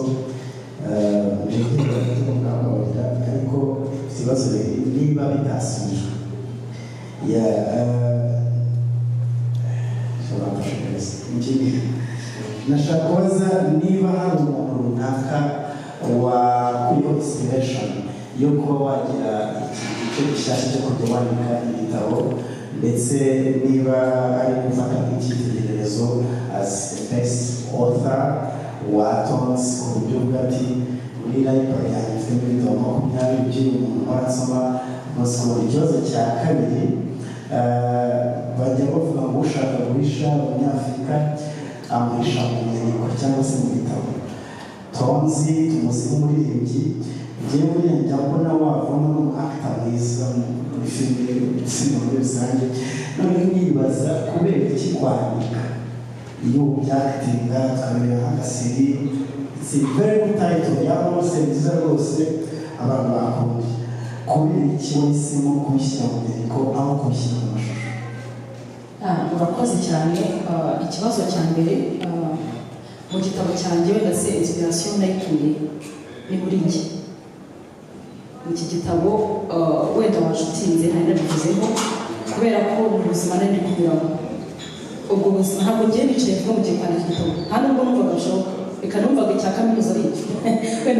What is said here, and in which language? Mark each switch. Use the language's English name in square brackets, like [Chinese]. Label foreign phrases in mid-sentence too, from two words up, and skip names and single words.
[Kinyarwanda] Uje kwiga gutunga ariko ikibazo niba bitasubijwe nashaka kubaza niba hari umuntu runaka wakuriho inspiration yo kuba wagira igice gishyashya cyo kujya wandika ibitabo, ndetse niba ari gufata nk'icyitegererezo [English] as the best author [Kinyarwanda] wa Tonzi, ku buryo bw'ati muri library yanjye ifite ibitabo 20 by'uyu muntu warasoma umusoma. Ikibazo cya kabiri, bajya bavuga ngo ushaka guhisha abanyafurika amuhisha mu nyandiko cyangwa se mu bitabo. Tonzi tumuzi nk'umuririmbyi, njyewe buriya njya mbona wavamo n'umuactor mwiza muri filime, sinema muri rusange. None nibaza kubera iki kwandika iyo byatinda tukabera nk'agaseri, [English] it's a very good title, [Kinyarwanda] yaba rwose nziza rwose abantu bakunda. Kubera iki wahisemo kubishyira mu nyandiko aho kubishyira mu mashusho? Murakoze cyane. Ikibazo cya mbere, mu gitabo cyanjye wenda se inspiration nayikuye ni muri njye, iki gitabo wenda washutinze ntari nabivuzeho kubera ko mu buzima nari kunyuramo ubwo buzima ntabwo ngiye nicaye kuba mu gihe kwandika igitabo nta nubwo numvaga bishoboka reka numvaga icya kaminuza ari iki wenda